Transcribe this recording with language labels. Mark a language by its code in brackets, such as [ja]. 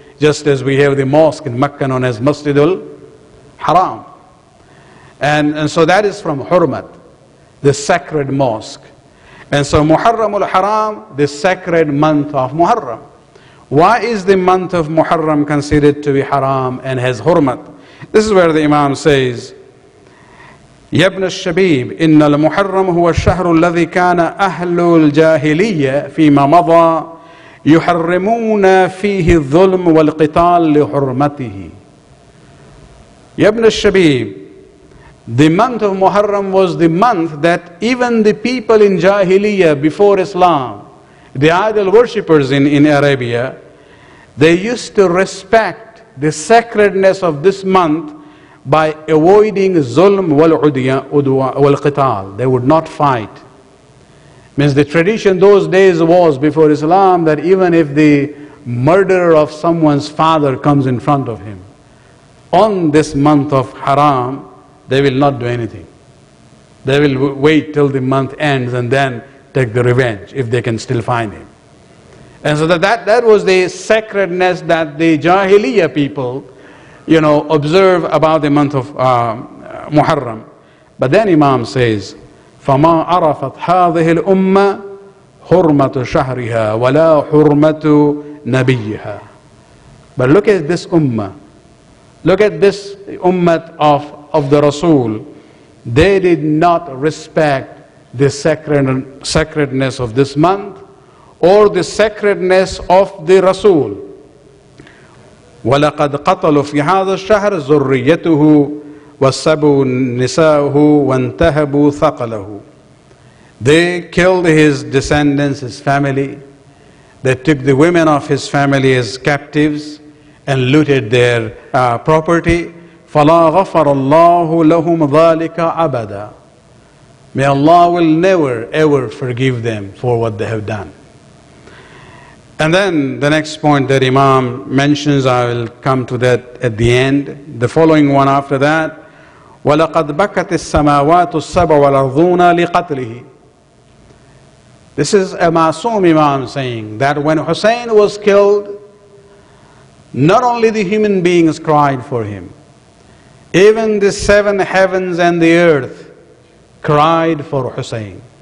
[en] Just as we have the mosque in Mecca known as Masjidul Haram. And so that is from Hurmat, the sacred mosque. And so Muharramul Haram, the sacred month of Muharram. Why is the month of Muharram considered to be haram and has hurmat? This is where the Imam says, [ar] يا ابن الشبيب إن المحرم هو الشهر الذي كان أهل الجاهلية فيما مضى يحرمون فيه الظلم والقتال لحرمته. يا ابن الشبيب, [en] the month of Muharram was the month that even the people in Jahiliyyah before Islam, the idol worshippers in Arabia, they used to respect the sacredness of this month by avoiding zulm wal qital. They would not fight. Means the tradition those days was before Islam that even if the murderer of someone's father comes in front of him, on this month of haram, they will not do anything. They will wait till the month ends and then take the revenge if they can still find him. And so that was the sacredness that the Jahiliyyah people, observe about the month of Muharram. But then Imam says, [ar] فَمَا عَرَفَتْ هَذِهِ الْأُمَّةِ حُرْمَةُ شَهْرِهَا وَلَا حُرْمَةُ نَبِيِّهَا. [en] But look at this ummah. Look at this ummah of the Rasul. They did not respect the sacredness of this month or the sacredness of the Rasul. [ar] وَلَقَدْ قَتَلُوا فِي هَذَا الشَّهْرِ ذُرِّيَّتُهُ وَسَّبُوا نِسَاءَهُ وَانْتَهَبُوا ثَقَلَهُ. [en] They killed his descendants, his family. They took the women of his family as captives and looted their property. [ar] فَلَا غَفَرَ اللَّهُ لَهُمْ ذَلِكَ أَبَدًا. [en] May Allah will never ever forgive them for what they have done. And then the next point that Imam mentions, I will come to that at the end. The following one after that, [ar] وَلَقَدْ بَكَتِ السَّمَاوَاتُ السَّبْعُ وَالْأَرْضُونَ لِقَتْلِهِ. [en] This is a Masoom Imam saying that when Hussein was killed, not only the human beings cried for him, even the seven heavens and the earth cried for Hussein.